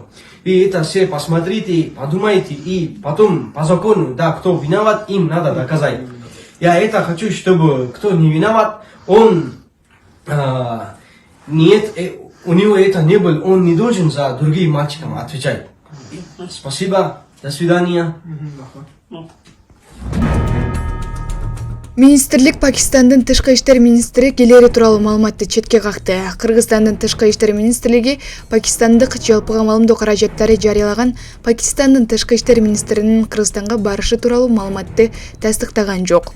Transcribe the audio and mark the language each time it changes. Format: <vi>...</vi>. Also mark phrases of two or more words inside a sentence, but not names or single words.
<ru>И это все посмотрите, подумайте, и потом по закону, да, кто виноват, им надо доказать. Я это хочу, чтобы кто не виноват, он нет, у него это не было, он не должен за другим мальчикам отвечать. Спасибо, до свидания.</ru> <ky>Министрлик Пакистандын тышкы иштер министри келери тууралуу маалыматты четке какты. Кыргызстандын тышкы иштер министрлиги Пакистандык жалпы камалымдоо каражаттары жарыялаган Пакистандын тышкы иштер министринин Кыргызстанга барышы тууралуу маалыматты тастыктаган жок.</ky>